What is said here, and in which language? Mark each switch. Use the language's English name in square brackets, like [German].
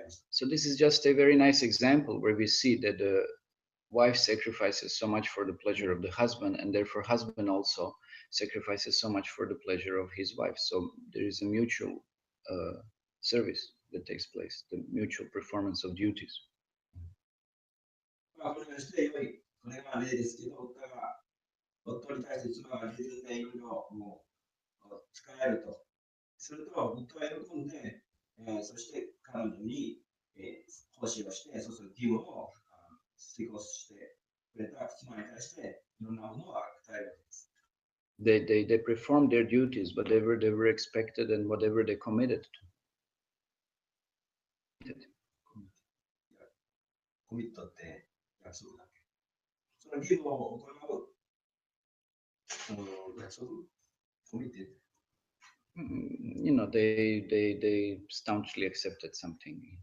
[English] So this is just a very nice example where we see that the wife sacrifices so much for the pleasure of the husband, and therefore husband also sacrifices so much for the pleasure of his wife. So there is a mutual service that takes place, the mutual performance of duties. [Japanese] まあ、これがして良い、これが例ですけど、夫に対して妻が自分でいろいろもう使えると。すると、夫は喜んで、そして彼女に、奉仕をして、そうする義務を遂行してくれた妻に対して、いろんなものを与えるわけです。 [English] They performed their duties, whatever they were expected and whatever they committed to. [Japanese] コミットって約束だっけ。その義務を行う約束、コミット。 [English] You know, they staunchly accepted something.